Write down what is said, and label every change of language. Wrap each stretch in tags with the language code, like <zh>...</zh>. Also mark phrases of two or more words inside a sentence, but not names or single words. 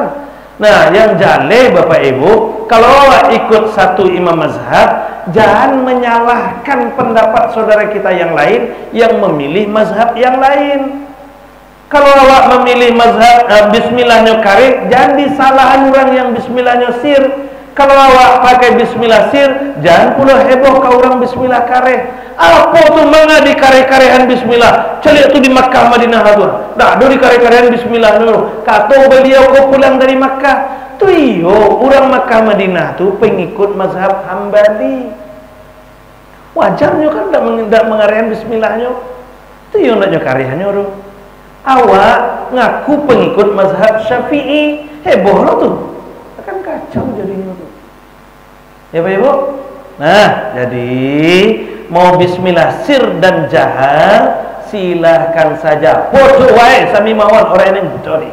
<id>Nah, yang jale Bapak Ibu, kalau awak ikut satu imam mazhab, jangan menyalahkan pendapat saudara kita yang lain yang memilih mazhab yang lain.</id> <min>Kalau awak memilih mazhab bismillahnya kareh, jangan disalahan orang yang bismillahnya sir. Kalau awak pakai bismillah sir, jangan pula heboh ke orang bismillah kareh. Apa tu mana di kareh-karehan bismillah? Celik tu di Makkah Madinah tu. Dah do di kareh-karehan bismillah dulu. Kata beliau kau pulang dari Makkah. Tu iyo, orang Makkah Madinah tu pengikut mazhab Hambali.</min> <id>Wajarnya kan tidak mengarehan bismillahnya.</id> <min>Tu iyo naknya karehannya tu. Awak ngaku pengikut mazhab Syafi'i, heboh lo tuh.</min> <id>Akan kacau jadinya tuh. Ya Pak Ibu? Nah, jadi mau bismillah sir dan jahar silahkan saja.</id> <jv>Podo wae sami mawon</jv> <id>orang yang bocori.</id>